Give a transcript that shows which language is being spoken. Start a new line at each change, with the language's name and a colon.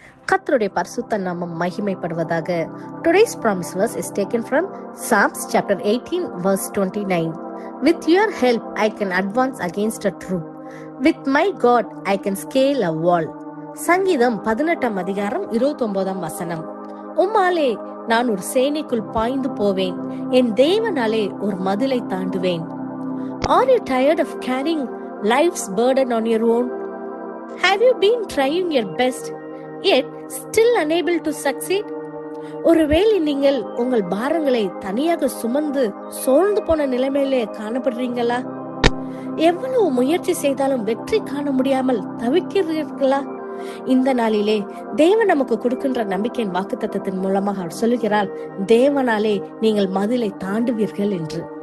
Tamil: கர்த்தருடைய பரிசுத்த நாமம் மகிமைப்படுவதாக.
English: Today's promise verse is taken from Psalms chapter 18 verse 29. With your help I can advance against a troop. With my God I can scale a wall.
Tamil: சங்கீதம் 18 அதிகாரம் 29 வசனம். உம்மாலே நான் ஒரு சேனைக்குள் பாய்ந்து போவேன், என் தேவனாலே ஒரு மதிலை தாண்டுவேன்.
English: Are you tired of carrying life's burden on your own? Have you been trying your best yet still unable to succeed?
Tamil: ஒருவேளை நீங்கள் உங்கள் பாரங்களை தனியாக சுமந்து சோர்ந்து போன நிலைமையிலே காணப்படுறீங்களா? எவ்வளவு முயற்சி செய்தாலும் வெற்றி காண முடியாமல் தவிக்கிறீர்களா? இந்த நாளிலே தேவன் நமக்கு கொடுக்கின்ற நம்பிக்கையின் வாக்குத்தத்தத்தின் மூலமாக அவர் சொல்லுகிறார், தேவனாலே நீங்கள் மதிலை தாண்டுவீர்கள் என்று.